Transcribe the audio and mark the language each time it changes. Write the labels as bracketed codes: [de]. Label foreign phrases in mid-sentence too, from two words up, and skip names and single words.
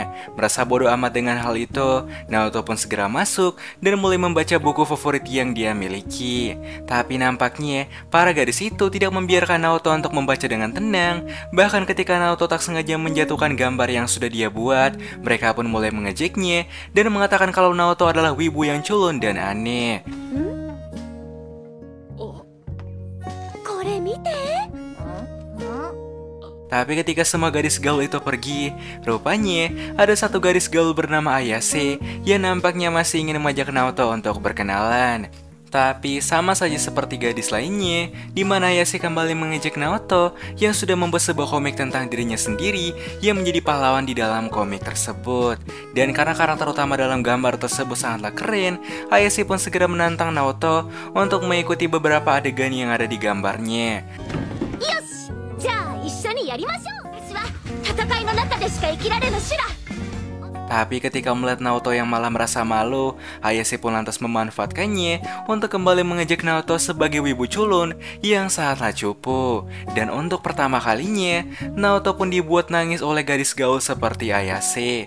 [id] Merasa bodoh amat dengan hal itu, Naoto pun segera masuk dan mulai membaca buku favorit yang dia miliki. Tapi nampaknya, para gadis itu tidak membiarkan Naoto untuk membaca dengan tenang. Bahkan ketika Naoto tak sengaja menjatuhkan gambar yang sudah dia buat, mereka pun mulai mengejeknya dan mengatakan kalau Naoto adalah wibu yang culun dan aneh. [ja] これ見て。 [id] Tapi ketika semua gadis gaul itu pergi, rupanya ada satu gadis gaul bernama Ayase yang nampaknya masih ingin mengajak Naoto untuk berkenalan. Tapi sama saja seperti gadis lainnya, di mana Ayase kembali mengejek Naoto yang sudah membuat sebuah komik tentang dirinya sendiri yang menjadi pahlawan di dalam komik tersebut. Dan karena karakter utama dalam gambar tersebut sangatlah keren, Ayase pun segera menantang Naoto untuk mengikuti beberapa adegan yang ada di gambarnya. [ja] よし、じゃあ一緒にやりましょう。私は戦いの中でしか生きられぬシュラ。 [id] Tapi ketika melihat Naoto yang malah merasa malu, Ayase pun lantas memanfaatkannya untuk kembali mengejek Naoto sebagai wibu culun yang sangatlah cupu. Dan untuk pertama kalinya, Naoto pun dibuat nangis oleh gadis gaul seperti Ayase.